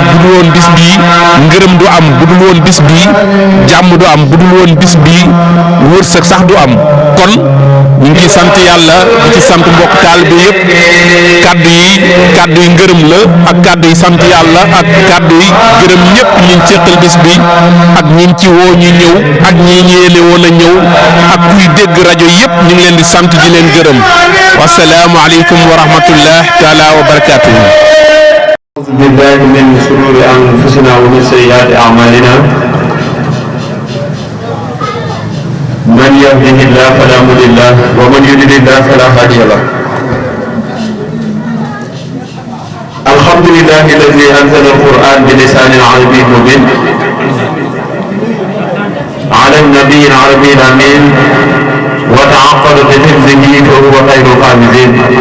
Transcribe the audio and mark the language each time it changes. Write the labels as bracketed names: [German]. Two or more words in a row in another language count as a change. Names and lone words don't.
[Wolof] bu dul woon bis bii ngërëm du am bu dul woon bis bii jàmm du am bu dul woon bis bii wërsëg sax du am kon ñu ngi sant yàlla di ci sant mbokk taalibe yëpp kàddu yi ngërëm la ak kàddu yi sant yàlla ak kàddu yi gërëm ñëpp ñi ngi ceqal bis bi ak ñi ngi ci woo ñu ñëw ak ñi ñeele woon a ñëw ak kuy dégg rajo yëpp ñu ngi leen di sant di leen gërëm [Arabic] والسلام عليكم ورحمة الله تعالى وبركاته أعوذ بالله من شرور أنفسنا ومن سيئات أعمالنا من يهده الله فلا مضل له ومن يضلل فلا هادي له الحمد لله الذي أنزل القرآن بلسان عربي مبين على النبي العربي الأمين وتعقد بحفظه فهو خير الحافظين